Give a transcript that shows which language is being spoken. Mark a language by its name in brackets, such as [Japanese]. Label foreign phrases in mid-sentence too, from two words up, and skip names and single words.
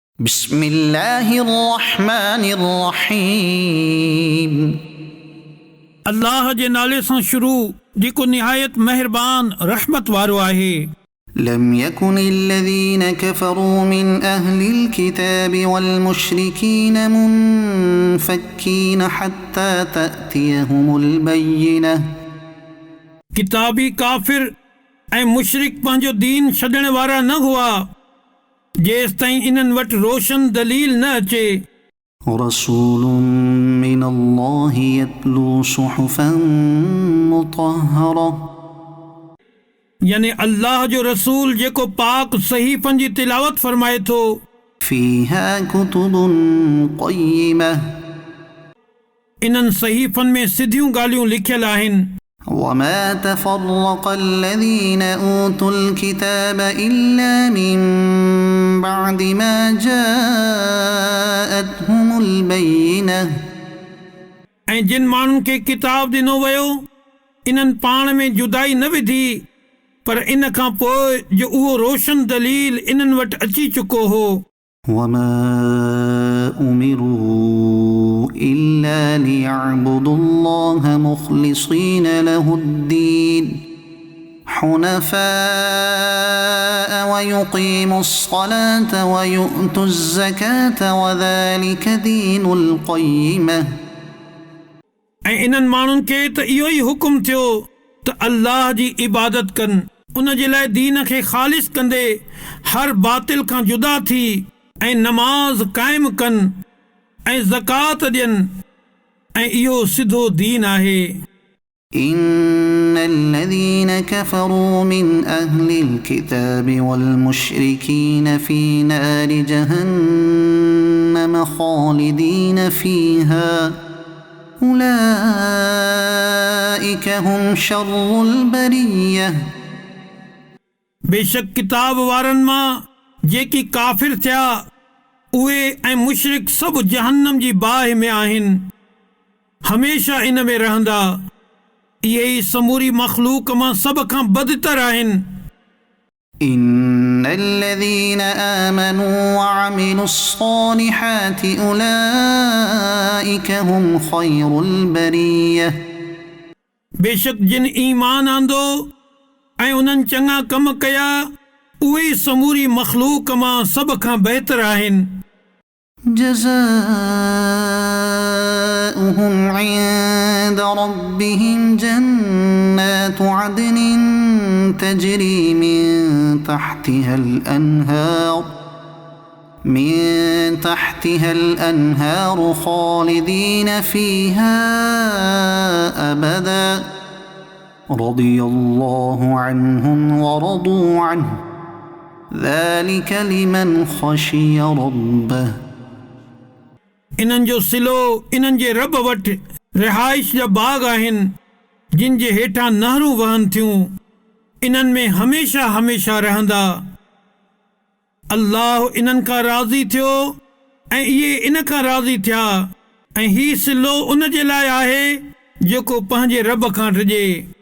[Arabic] بسم الله الرحمن الرحيم [Sindhi] अल्लाह जे नाले सां शुरू जेको निहायत मेहरबान रहमत वारो आहे। [Arabic] لم يكن الذين كفروا من أهل الكتاب والمشركين منفكين حتى تأتيهم البينة [Sindhi] किताबी काफ़िर ऐं मुशरिक पंहिंजो दीन छॾण वारा न हुआ जेसि ताईं इन्हनि वटि रोशन दलील न अचे। [Arabic] رسول من الله يتلو صحفا مطهرة [Sindhi] यानी अल्लाह जो रसूल जेको पाक सहीफ़नि जी तिलावत फरमाए थो। [Arabic] فيها كتب قيمة [Sindhi] इन्हनि सहीफ़नि में सिधियूं ॻाल्हियूं लिखियल आहिनि। [Arabic] وما تفرق الذين أوتوا الكتاب إلا من بعد ما جاءتهم البينة [Sindhi] ऐं जिन माण्हुनि खे किताब ॾिनो वियो इन्हनि पाण में जुदाई न विधी पर इन खां पोइ जो उहो रोशन दलील इन्हनि वटि अची चुको हो। [Arabic] وما أمروا إلا ليعبدوا الله مخلصين له الدين حنفاء ويقيموا الصلاة ويؤتوا الزكاة وذلك دين القيمة [Sindhi] ऐं इन्हनि माण्हुनि खे त इहो ई हुकुम थियो त अल्लाह जी इबादत कनि उन जे लाइ दीन खे ख़ालिस कंदे हर बातिल खां जुदा थी ऐं नमाज़ क़ाइमु कनि ऐं ज़कात ॾियनि ऐं इहो सिधो दीन आहे। [Arabic] إن الذين كفروا من أهل الكتاب والمشركين في نار جهنم خالدين فيها أولئك هم شر البرية [Sindhi] बेशक किताब वारनि मां जेकी काफ़िर थिया उहे ऐं मुशरिक सभु जहन्नम जी बाहि में आहिनि हमेशा इन में रहंदा। इहे ई समूरी मख़लूक मां सभ खां बदतर आहिनि। [Arabic] إن الذين آمنوا وعملوا الصالحات أولئك هم خير البرية [Sindhi] बेशक जिन ईमान आंदो ऐं उन्हनि चङा कम कया उहे समूरी मख़लूक मां सभ खां बहितर आहिनि। [Arabic] جزاؤهم عند ربهم جنات عدن تجري من تحتها الأنهار خالدين فيها أبدا رضي الله عنهم ورضوا عنه ذلك لمن خشي ربه [Sindhi] इन्हनि जो सिलो इन्हनि जे रब वटि रिहाइश जा बाग आहिनि जिन जे हेठां नहरूं वहनि थियूं इन्हनि में हमेशा हमेशा रहंदा। अल्लाह इन्हनि खां राज़ी थियो ऐं इहे इन खां राज़ी थिया ऐं ही सिलो उन जे लाइ आहे जेको पंहिंजे रब खां डिॼे।